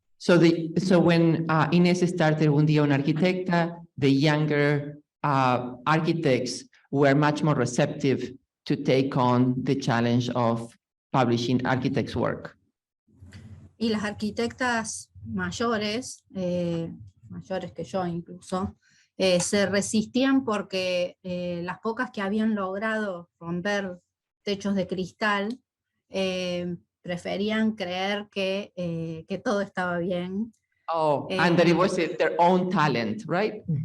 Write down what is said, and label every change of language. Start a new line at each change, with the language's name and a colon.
English: So when Ines started Un Día Una Arquitecta, the younger architects were much more receptive to take on the challenge of publishing architects' work.
Spanish: Y las arquitectas mayores, mayores que yo incluso, se resistían porque las pocas que habían logrado romper techos de cristal preferían creer que todo estaba bien.
English: Oh, and that it was their own talent, right?